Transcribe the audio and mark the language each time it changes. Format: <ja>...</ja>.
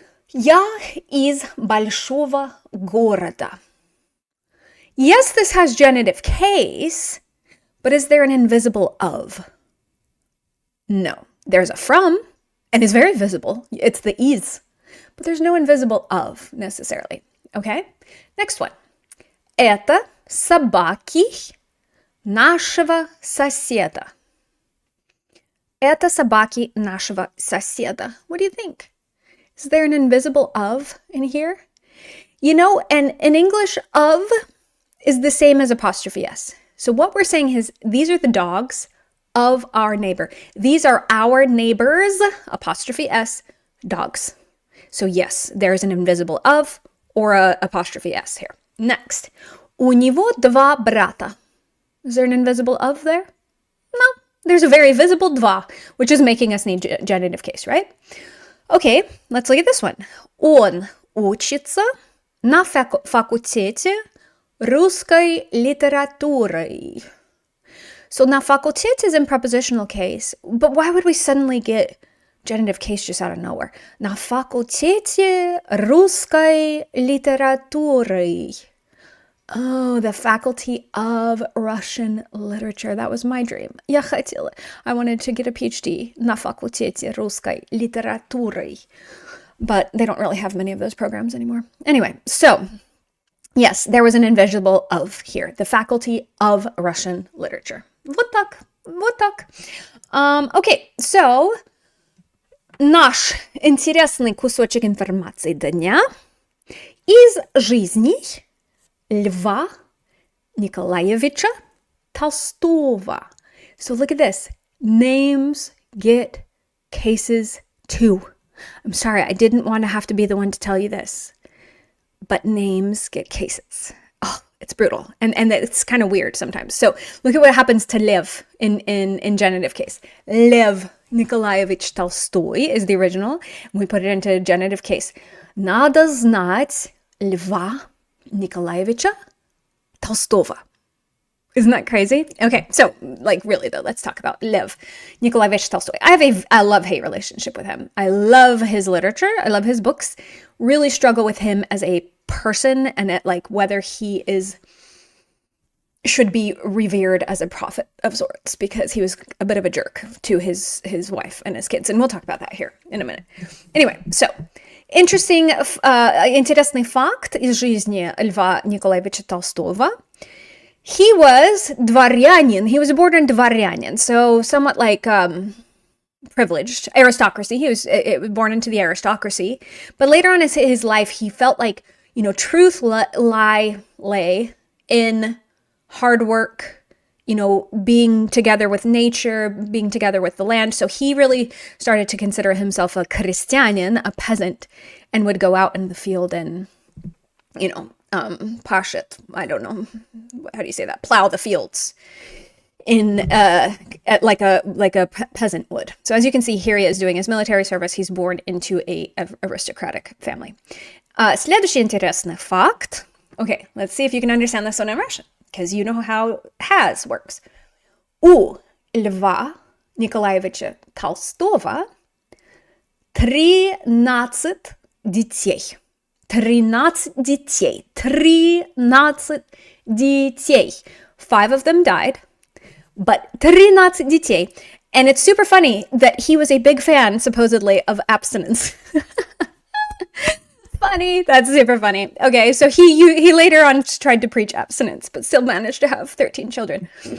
<ru>Я из большого города.</ru> <en>Yes, this has genitive case, but is there an invisible of? No. There's a from, and it's very visible. It's the is, but there's no invisible of necessarily. Okay? Next one.</en> <ru>Это собаки нашего соседа. Это собаки нашего соседа.</ru> <en>What do you think? Is there an invisible of in here? And in English, of is the same as apostrophe S. So what we're saying is these are the dogs of our neighbor. These are our neighbors, apostrophe S, dogs. So yes, there is an invisible of or a apostrophe S here. Next.</en> <ru>У него два брата.</ru> <en>Is there an invisible of there? No. There's a very visible два, which is making us need genitive case, right? Okay, let's look at this one.</en> <ru>Он учится на факультете русской литературы.</ru> <en>So</en> <ru>на факультете</ru> <en>is in prepositional case, but why would we suddenly get genitive case just out of nowhere?</en> <ru>На факультете русской литературы.</ru> <en>Oh, the faculty of Russian literature. That was my dream.</en> <ru>Я хотела.</ru> <en>I wanted to get a PhD</en> <ru>на факультете русской литературы.</ru> <en>But they don't really have many of those programs anymore. Anyway, so yes, there was an invisible of here. The faculty of Russian literature.</en> <ru>Вот так. Вот так.</ru> <en>Okay, so</en> <ru>наш интересный кусочек информации дня из жизни Льва Николаевича Толстого.</ru> <en>So look at this. Names get cases too. I'm sorry, I didn't want to have to be the one to tell you this, but names get cases. Oh, it's brutal. And it's kind of weird sometimes. So look at what happens to Lev in genitive case. Lev Николаевич Толстой is the original. And we put it into genitive case.</en> <ru>Надо знать Льва Nikolaevича Толстого.</ru> <en>Isn't that crazy? Okay, so really though, let's talk about Lev Nikolaevich Tolstoy. I have a love-hate relationship with him. I love his literature. I love his books. Really struggle with him as a person and at whether he should be revered as a prophet of sorts, because he was a bit of a jerk to his wife and his kids. And we'll talk about that here in a minute. Anyway, so</en> <ru>интересный факт из жизни Льва Николаевича Толстого.</ru> <en>He was дворянин. He was born in dvoryanin, so somewhat privileged aristocracy. He was born into the aristocracy, but later on in his life, he felt like truth lay in hard work, being together with nature, being together with the land. So he really started to consider himself a крестьянин, a peasant, and would go out in the field and, pashet, I don't know, how do you say that? Plow the fields like a peasant would. So as you can see, here he is doing his military service. He's born into a aristocratic family.</en> <ru>Следующий интересный факт.</ru> <en>Okay, let's see if you can understand this one in Russian, because you know how has works.</en> <ru>У Льва Николаевича Толстого 13 детей. 13 детей. 13 детей.</ru> <en>5 of them died, but 13</en> <ru>детей.</ru> <en>And it's super funny that he was a big fan, supposedly, of abstinence. Funny. That's super funny. Okay, so he later on tried to preach abstinence, but still managed to have 13 children.</en>